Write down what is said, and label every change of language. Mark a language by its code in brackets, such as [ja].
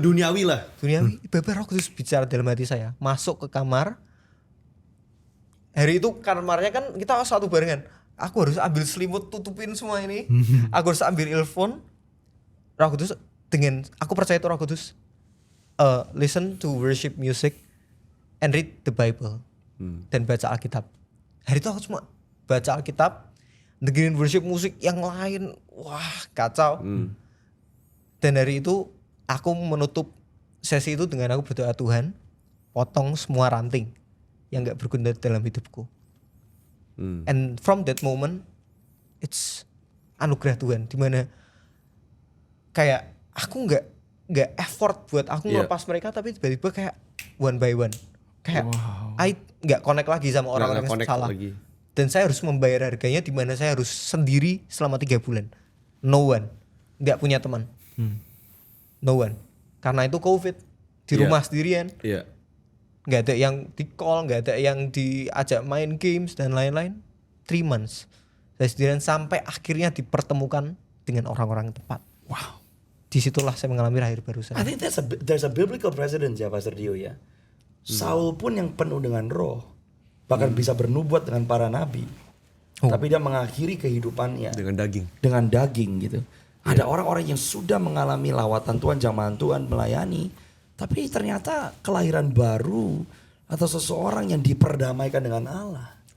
[id] duniawi lah. Duniawi. Tiba-tiba Roh Kudus bicara dalam hati saya. Masuk ke kamar. Hari itu kamarnya kan kita satu barengan. Aku harus ambil selimut tutupin semua ini. Aku harus ambil earphone. Roh Kudus aku percaya itu Roh Kudus. [en] Listen to worship music and read the Bible. [id] Dan baca Alkitab. Hari itu aku cuma baca Alkitab, dengerin worship musik yang lain. Wah, kacau. Dan hari itu aku menutup sesi itu dengan aku berdoa, Tuhan, potong semua ranting yang gak berguna dalam hidupku. [en] And from that moment, it's [id] anugerah Tuhan, dimana kayak aku nggak effort buat aku ngelepas mereka, tapi tiba-tiba kayak [en] one by one, [id] kayak I nggak connect lagi sama orang-orang yang [en] connect [id] salah. lagi. Dan saya harus membayar harganya, dimana saya harus sendiri selama 3 bulan, [en] no one, [id] nggak punya teman, no one, karena itu COVID di rumah sendirian. Iya. Nggak ada yang di call, nggak ada yang diajak main games dan lain-lain. [en] 3 months [id] saya sendirian sampai akhirnya dipertemukan dengan orang-orang yang tepat. Wow. Disitulah saya mengalami lahir baru saya. [en] I think there's a biblical precedent ya Pastor Dio ya. [id] Saul pun yang penuh dengan roh, bahkan bisa bernubuat dengan para nabi. Tapi dia mengakhiri kehidupannya Dengan daging. dengan daging gitu. Ada orang-orang yang sudah mengalami lawatan Tuhan, jamahan Tuhan, melayani. Tapi ternyata kelahiran baru atau seseorang yang diperdamaikan dengan Allah.